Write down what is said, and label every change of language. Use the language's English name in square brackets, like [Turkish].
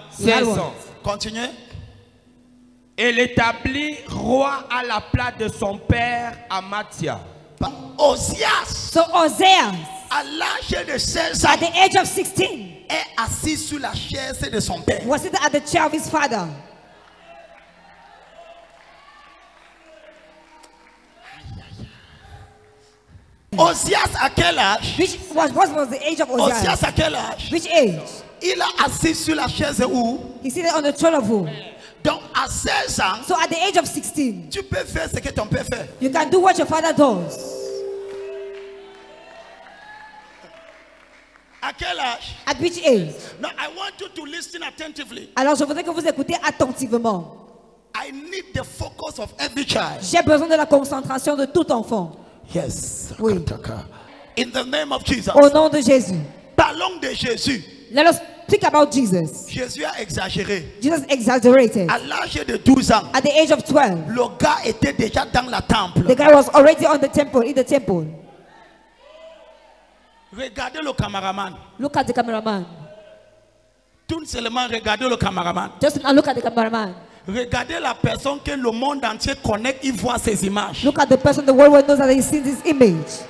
[French] 16 ans. Continuez. Et l'établit roi à la place de son père Amathia. Osias, [English] So Osias, [French] à l'âge de 16 ans, [English] at the age of 16, [French] est assis sur la chaise de son père. [English] was sitting at the chair of his father. [French] Osias à quel âge? [English] What was the age of Osias? [French] Osias à quel âge? [English] Which age? [French] Il a assis sur la chaise où? [English] He seated on the throne of who? [French] Donc à 16 ans, [English] So at the age of 16, [French] tu peux faire ce que ton père fait. [English] you can do what your father does. [French] À quel âge? [English] At which age? Now I want you to listen attentively. [French] Alors je voudrais que vous écoutez attentivement. [English] I need the focus of every child. [French] J'ai besoin de la concentration de tout enfant. [English] Yes. [French] Oui. [English] In the name of Jesus. [French] Au nom de Jésus. Parlons de Jésus. [English] Let us speak about Jesus. [French] Jésus a exagéré. [English] Jesus exaggerated. [French] À l'âge de 12 ans, [English] At the age of 12, [French] le gars était déjà dans la temple. [English] the guy was already on the temple, in the temple. [French] Regardez le cameraman. [English] Look at the cameraman. [French] Tout seulement regardez le cameraman. [English] Just now look at the cameraman. [French] Regardez la personne que le monde entier connaît, il voit ces images. [English] Look at the person the world knows that he sees this image.